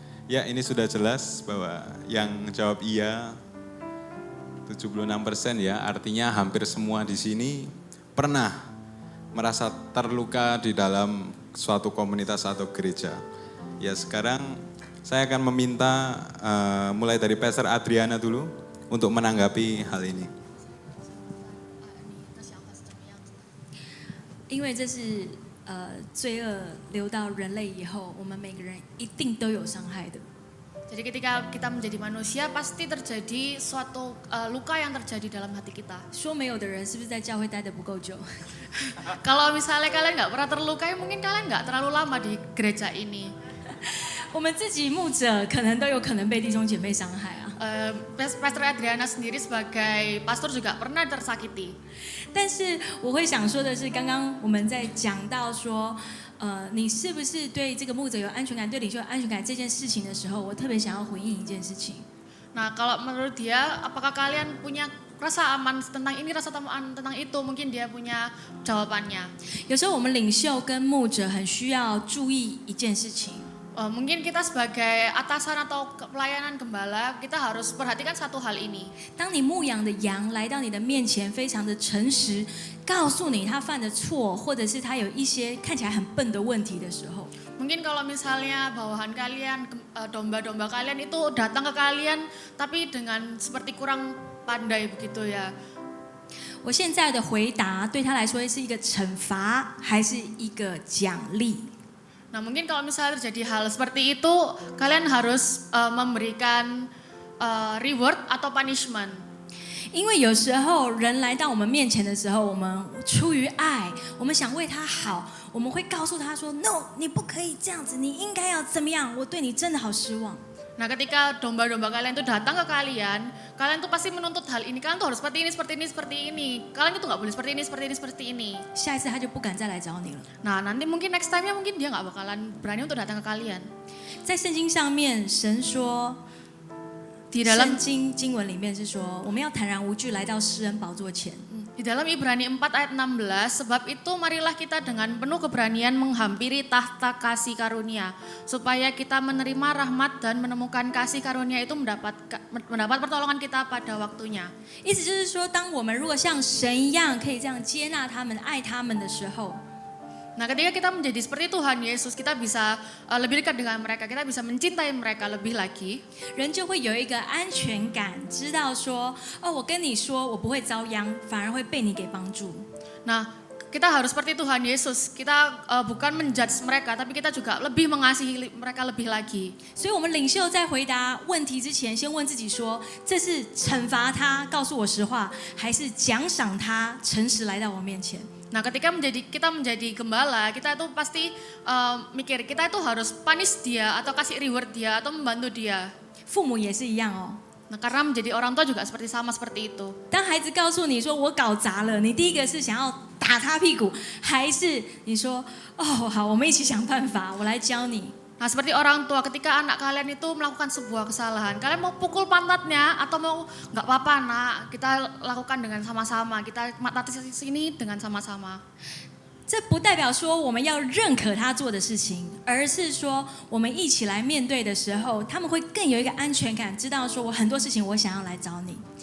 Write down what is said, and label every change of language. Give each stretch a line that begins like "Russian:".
Indonesian: Ya, ini sudah jelas bahwa yang jawab iya 76% ya, artinya hampir semua di sini pernah merasa terluka di dalam suatu komunitas atau gereja. Ya, sekarang saya akan meminta mulai dari Pastor Adriana dulu untuk menanggapi hal ini.
Chinese: 因为这是罪恶流到人类以后，我们每个人一定都有伤害的。
Indonesian: Jadi ketika kita menjadi manusia pasti terjadi suatu luka yang terjadi dalam hati kita.
Chinese: 说没有的人是不是在教会待得不够久？
Indonesian: Kalau misalnya kalian nggak pernah terlukai, mungkin kalian nggak terlalu lama di gereja ini.
Chinese: 我们自己牧者可能都有可能被弟兄姐妹伤害啊。
Indonesian: Pastor Adriana sendiri sebagai pastor juga pernah tersakiti.
Chinese: 但是我会想说的是，刚刚我们在讲到说，你是不是对这个牧者有安全感，对领袖有安全感这件事情的时候，我特别想要回应一件事情。
Indonesian: Nah, kalau menurut dia, apakah kalian punya rasa aman tentang ini, rasa aman tentang itu? Mungkin dia punya jawabannya.
Chinese: 有时候我们领袖跟牧者很需要注意一件事情。
Indonesian: Mungkin kita sebagai atasan atau pelayanan gembala, kita harus perhatikan satu hal ini.
Chinese: 当你牧养的羊来到你的面前，非常的诚实，告诉你他犯的错，或者是他有一些看起来很笨的问题的时候，
Indonesian: Mungkin kalau misalnya bawahan kalian, domba-domba kalian itu datang ke kalian, tapi dengan seperti kurang pandai begitu ya.
Chinese: 我现在的回答对他来说是一个惩罚，还是一个奖励？
Indonesian: Nah, mungkin kalau misalnya terjadi hal seperti itu, kalian harus memberikan reward atau punishment.
Chinese: 因为有时候人来到我们面前的时候，我们出于爱，我们想为他好，我们会告诉他说 ：“No， 你不可以这样子，你应该要怎么样？我对你真的好失望。”
Indonesian: Nah, ketika domba-domba kalian itu datang ke kalian, kalian tuh pasti menuntut hal ini. Kalian tuh harus seperti ini, seperti ini, seperti ini. Kalian itu nggak boleh seperti ini, seperti ini, seperti ini.
Chinese: 下一次他就不敢再来找你了。
Indonesian: Nah, nanti mungkin
English: next time-
Indonesian: nya mungkin dia nggak bakalan berani untuk datang ke kalian.
Chinese: 在圣经上面，神说，
Indonesian: Di dalam
Chinese: 圣经经文里面是说，我们要坦然无惧来到施恩宝座前。
Indonesian: Di dalam Ibrani 4 ayat 16, sebab itu marilah kita dengan penuh keberanian menghampiri tahta kasih karunia, supaya kita menerima rahmat dan menemukan kasih karunia itu mendapat pertolongan kita pada waktunya.
Chinese: 意思就是说，当我们如果像神一样，可以这样接纳他们、爱他们的时候，
Indonesian: Nah, ketika kita menjadi seperti Tuhan Yesus, kita bisa lebih dekat dengan mereka, kita bisa mencintai mereka lebih lagi.
Chinese: 人就会有一个安全感，知道说，哦，我跟你说，我不会遭殃，反而会被你给帮助。
Indonesian: Nah, kita harus seperti Tuhan Yesus, kita bukan menjudge mereka, tapi kita juga lebih mengasihi mereka lebih lagi.
Chinese: 所以，我们领袖在回答问题之前，先问自己说：这是惩罚他告诉我实话，还是奖赏他诚实来到我面前？
Indonesian: Nah, ketika kita menjadi gembala, kita itu pasti mikir kita itu harus punish dia atau kasih reward dia atau membantu dia.
Chinese: 父母也是一样哦。
Indonesian: Nah, karena menjadi orang tua juga sama seperti itu.
Chinese: 当孩子告诉你说我搞砸了，你第一个是想要打他屁股，还是你说哦好，我们一起想办法，我来教你？
Indonesian: Nah, seperti orang tua ketika anak kalian itu melakukan sebuah kesalahan, kalian mau pukul pantatnya atau mau nggak apa-apa nak, kita lakukan dengan sama-sama, kita matati sini dengan sama-sama.
Chinese: 这不代表说我们要认可他做的事情，而是说我们一起来面对的时候，他们会更有一个安全感，知道说我很多事情我想要来找你。